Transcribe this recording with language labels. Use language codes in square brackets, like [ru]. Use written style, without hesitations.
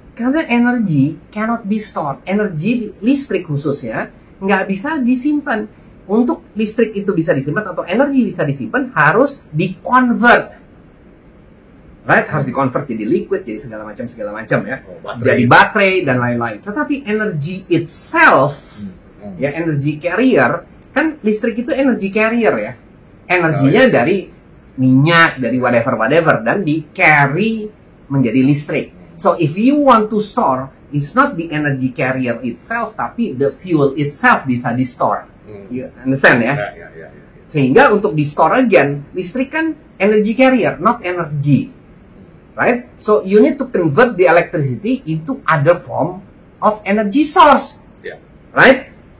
[id] Karena [en] energy cannot be stored. [id] Energi listrik khususnya nggak bisa disimpan. Untuk listrik itu bisa disimpan atau energi bisa disimpan, harus di-convert. Right? Harus di-convert jadi liquid, jadi segala macam ya. Jadi baterai dan lain-lain. [en] Tetapi energy itself [id] Ya, energy carrier, kan listrik itu energy carrier ya. Energinya dari minyak, dari whatever, dan di carry menjadi listrik. [en] So if you want to store, it's not the energy carrier itself, [id] tapi [en] the fuel itself [id] bisa di [en] store. You understand ya? [id] Sehingga untuk di store again, listrik kan energy carrier, [en] not energy. Right? So you need to convert the electricity into other form of energy source. Right?